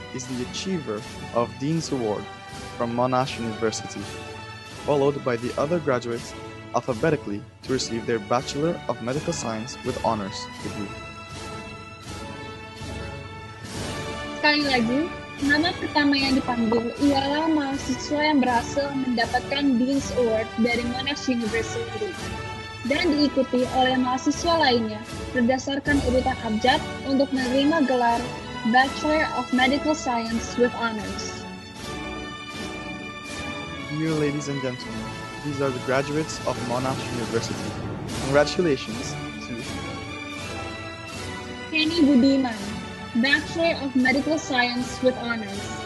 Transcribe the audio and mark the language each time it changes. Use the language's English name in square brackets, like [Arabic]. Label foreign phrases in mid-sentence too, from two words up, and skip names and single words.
[English] is the Achiever of Dean's Award from Monash University, followed by the other graduates alphabetically to receive their Bachelor of Medical Science with Honors degree. [Indonesian] Sekali lagi, nama pertama yang dipanggil ialah mahasiswa yang berhasil mendapatkan Dean's Award dari Monash University, dan diikuti oleh mahasiswa lainnya berdasarkan urutan abjad untuk menerima gelar [English] Bachelor of Medical Science with Honors. Dear ladies and gentlemen, these are the graduates of Monash University. Congratulations to Kenny Budiman, Bachelor of Medical Science with Honors.